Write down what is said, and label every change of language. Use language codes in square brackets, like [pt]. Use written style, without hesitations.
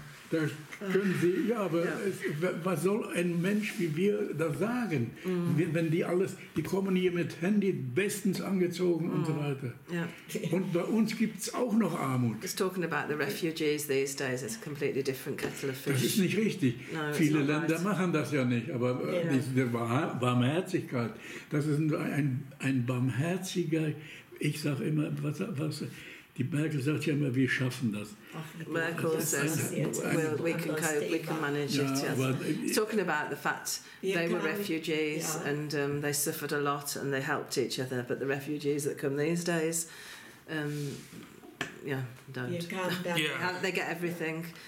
[de] Da können Sie, aber was soll ein Mensch wie wir da sagen? Wenn die kommen hier mit Handy bestens angezogen und so weiter. Und bei uns gibt es auch noch Armut. [en] Just talking about the refugees these days, it's a completely different kettle of fish. [de] Das ist nicht richtig. No, viele Länder machen das ja nicht, aber diese Barmherzigkeit, das ist ein barmherziger. Ich sage immer, die Merkel sagt ja immer, wir schaffen das. [en] Merkel says, we can cope, we can manage it. Yes. Talking about the fact they were refugees and they suffered a lot and they helped each other, but the refugees that come these days, don't. They get everything.